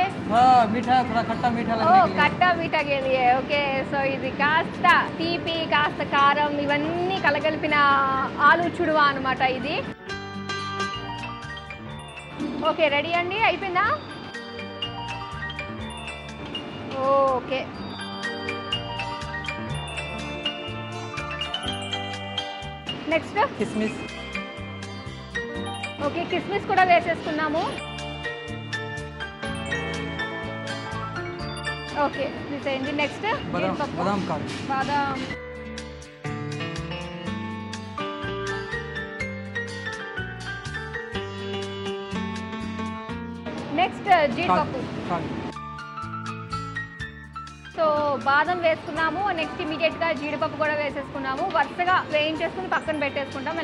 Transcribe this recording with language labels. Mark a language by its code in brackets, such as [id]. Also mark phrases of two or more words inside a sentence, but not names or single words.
[hi] हाँ मीठा, थोड़ा खट्टा मीठा लगने के लिए। खट्टा मीठा के लिए. [en] okay so [te] ఇది కాస్త తీపి కాస్త కారం ఇవన్నీ కలగలిపిన ఆలు చుడువా అనమాట ఇది. [en] okay ready [te] అండి, అయిపోయిందా? [en] okay next [hi] किशमिश। [te] ఓకే కిస్మిస్ కూడా వేసేసుకున్నాము. ఓకే తీసేయండి. నెక్స్ట్ [hi] बादाम का [te] బాదాం. నెక్స్ట్ జీడిపప్పు. సో బాదం వేసుకున్నాము. [en] next immediately [te] జీడిపప్పు కూడా వేసేసుకున్నాము. వరుసగా వేయించేసుకుని పక్కన పెట్టేసుకుంటాం.